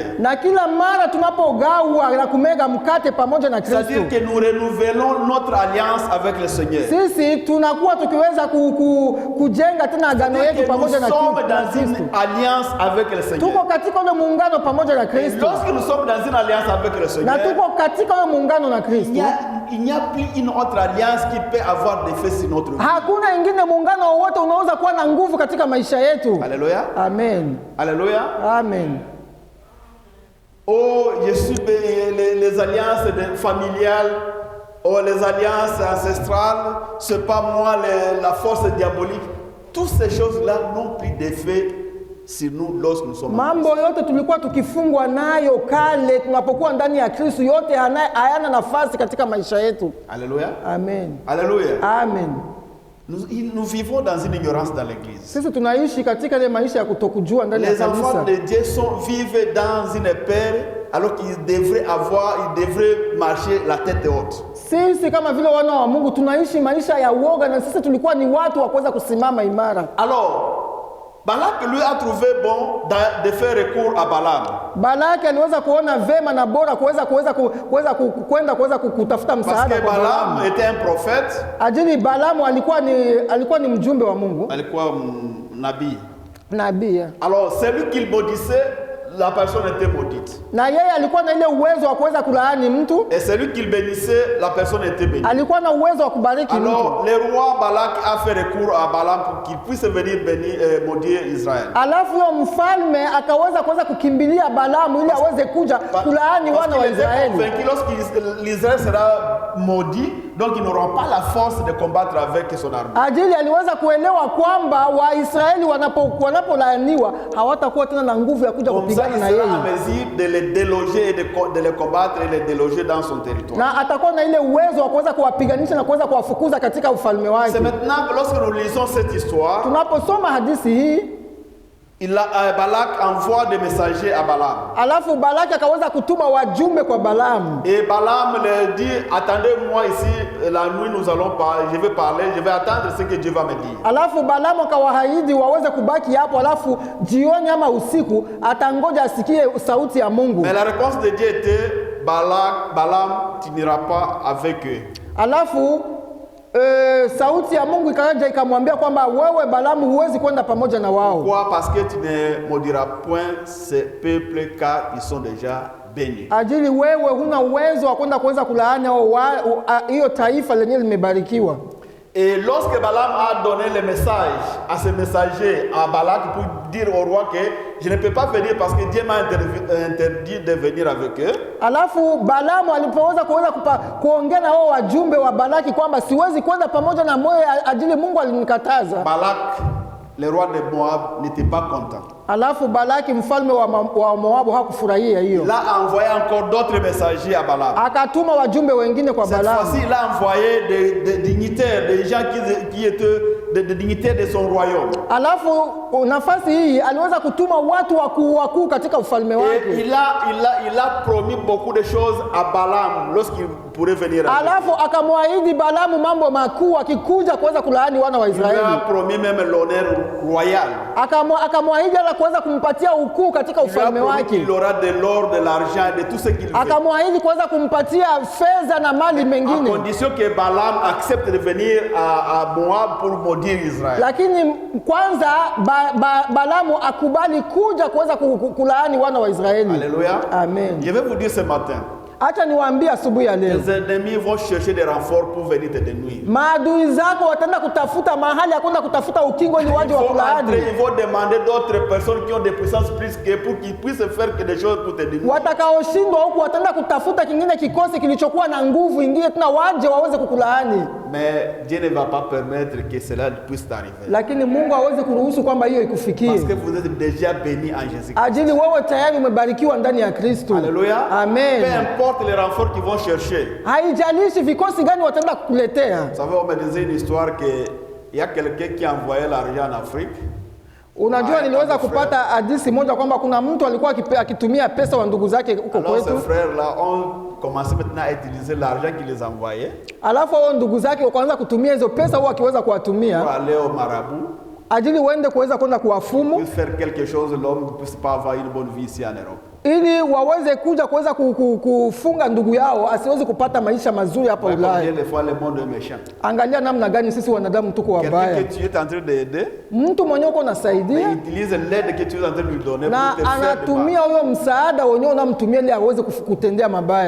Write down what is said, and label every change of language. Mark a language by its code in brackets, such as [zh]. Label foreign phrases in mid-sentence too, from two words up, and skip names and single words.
[sw] na kila mara tunapogawa na kumega mkate pamoja na Kristo, [fr] c'est-à-dire que nous renouvelons notre alliance avec le Seigneur. [sw] Sisi tunakuwa tukiweza kujenga tena agano yetu pamoja na Kristo. [fr] Nous sommes dans une alliance avec le Seigneur. [sw] Tuko katika ule muungano pamoja na Kristo. [fr] Lorsque nous sommes dans une alliance avec le Seigneur, [sw] na tuko katika ule muungano na Kristo, [fr] il n'y a plus une autre alliance qui peut avoir d'effet sur notre vie. [sw] Hakuna ingine muungano wowote unaweza kuwa na nguvu katika maisha yetu. [fr] Alléluia. Amen. Alléluia. Amen. Oh, je suis les alliances familiales, oh, les alliances ancestrales, c'est pas moi la force diabolique. Toutes ces choses-là n'ont plus d'effet sur nous lorsque nous sommes. [sw] Mambo yote tulikuwa tukifungwa nayo kale tunapokuwa ndani ya Kristo, yote hayana nafasi katika maisha yetu. [fr] Alléluia. Amen. Alléluia. Amen. Nous vivons dans une ignorance dans l'église. [sw] Sisi tunaishi katika ile maisha ya kutokujua ndani ya kanisa. [fr] Les enfants de Dieu vivent dans une peur alors qu'il devrait marcher la tête haute. [sw] Sisi kama vile wana wa Mungu tunaishi maisha ya uoga, na sisi tulikuwa ni watu wa kuweza kusimama imara. [fr] Alors, Balak lui a trouvé bon de faire recours à Balaam. [sw] Balaki aliweza kuona vema na bora kuweza kutafuta msaada [fr] Parce que [sw] kwa [fr] Balaam était un prophète. [sw] Ajili Balaamu alikuwa ni mjumbe wa Mungu. Alikuwa nabii. Nabii. [fr] Alors, celui qu'il maudissait, la personne était maudite. [sw] Na yeye alikuwa na ile uwezo wa kuweza kulaani mtu. [fr] Et celui qu'il bénissait, la personne était bénie. [sw] Alikuwa na uwezo wa kubariki mtu. [fr] Alors, le roi Balak a fait recours à Balaam pour qu'il puisse venir maudire Israël. [sw] Alafu yo mfalme akaweza kukimbilia Balaamu ili aweze kuja kulaani wana wa Israeli. [fr] L'Israël sera maudit, donc ils n'auront pas la force de combattre avec son armée. [sw] Ajili aliweza kuelewa kwamba Waisraeli wanapolaaniwa hawatakuwa tena na nguvu ya kuja kupigana na yeye. [fr] Il sera en mesure de les déloger et de les combattre et les déloger dans son territoire. [sw] Na atakuwa na ile uwezo wa kuweza kuwapiganisha na kuweza kuwafukuza katika ufalme wake. [fr] C'est maintenant que lorsque nous lisons cette histoire, [sw] tunaposoma hadithi hii, [fr] Balak envoie des messagers à Balaam. [sw] Alafu Balaki akaweza kutuma wajumbe kwa Balaam. [fr] Et Balaam leur dit, attendez-moi ici, la nuit nous allons parler, je vais attendre ce que Dieu va me dire. [sw] Alafu Balaam akawaahidi waweze kubaki hapo, alafu jioni ama usiku atangoja asikie sauti ya Mungu. [fr] Mais la réponse de Dieu était, Balaam, tu n'iras pas avec eux. [sw] Alafu sauti ya Mungu ikaja ikamwambia kwamba wewe Balaamu huwezi kwenda pamoja na wao. [fr] Pourquoi? Parce que tu ne maudiras point ces peuples car ils sont déjà bénis. [sw] Ajili wewe huna uwezo wa kwenda kuweza kulaani hiyo taifa lenyewe limebarikiwa. [fr] Et lorsque Balaam a donné le message à ses messagers à Balak pour dire au roi que je ne peux pas venir parce que Dieu m'a interdit de venir avec eux. [sw] Alafu Balaamu alipoweza kuongea na wao wajumbe wa Balaki kwamba siwezi kwenda pamoja na moyo ajili Mungu alinikataza. [fr] Balak, le roi de Moab, n'était pas content. [sw] Alafu Balaki mfalme wa Moabu hakufurahia hiyo. [fr] Il a envoyé encore d'autres messagers à Balaam. [sw] Akatuma wajumbe wengine kwa Balaam. [fr] Cette fois-ci, il a envoyé des dignitaires, des gens qui étaient des dignitaires de son royaume. [sw] Alafu nafasi hii aliweza kutuma watu wakuu katika ufalme wake. [fr] Et il a promis beaucoup de choses à Balaam lorsqu'il pourrait venir. [sw] Alafu akamwahidi Balaamu mambo makuu akikuja kuweza kulaani wana wa Israeli. [fr] Il a promis même l'honneur royal. [sw] Akamwahidi kuweza kumpatia ukuu katika ufalme wake. [fr] Il aura de l'or, de l'argent, de tout ce qu'il veut. [sw] Akamwahidi kuweza kumpatia fedha na mali mengine. [fr] À condition que Balaam accepte de venir à Moab pour maudire Israël. [sw] Lakini kwanza Balaamu akubali kuja kuweza kulaani wana wa Israeli. [fr] Alléluia. Amen. Je vais vous dire ce matin. [sw] Acha niwaambie asubuhi ya leo. [fr] Les ennemis vont chercher des renforts pour venir te dénuire. [sw] Maadui zako wataenda kutafuta mahali ya kwenda kutafuta ukingo ili waje wakulaani. [fr] Ils vont demander d'autres personnes qui ont des puissances plus que pour qu'ils puissent faire des choses pour te dénuire. [sw] Watakaoshindwa huku wataenda kutafuta kingine kikosi kilichokuwa na nguvu ingine tena waje waweze kukulaani. [fr] Mais Dieu ne va pas permettre que cela puisse t'arriver. [sw] Lakini Mungu hawezi kuruhusu kwamba hiyo ikufikie. [fr] Parce que vous êtes déjà béni en Jésus-Christ. [sw] Ajili wewe tayari umebarikiwa ndani ya Kristo. [fr] Alléluia. Amen. Peu importe les renforts qu'ils vont chercher. [sw] Haijalishi vikosi gani wataenda kukuletea. [fr] Vous savez, on me disait une histoire que il y a quelqu'un qui envoyait l'argent en Afrique. [sw] Unajua niliweza kupata hadithi moja kwamba kuna mtu alikuwa akitumia pesa wa ndugu zake huko kwetu. [fr] Alors ces frères là ont commencé maintenant à utiliser l'argent qu'ils les envoyaient. [sw] Alafu wao ndugu zake wakaanza kutumia hizo pesa wao akiweza kuwatumia. [fr] Pour aller au marabout. [sw] Ajili uende kuweza kwenda kuwafumu. [fr] Pour faire quelque chose, l'homme ne puisse pas avoir une bonne vie ici en Europe. [sw] Ili waweze kuja kuweza kufunga ndugu yao asiweze kupata maisha mazuri hapa Ulaya. Angalia namna gani sisi wanadamu tuko wabaya. Mtu mwenye uko nasaidia na anatumia huyo msaada wenyewe unamtumia ili aweze kutendea mabaya.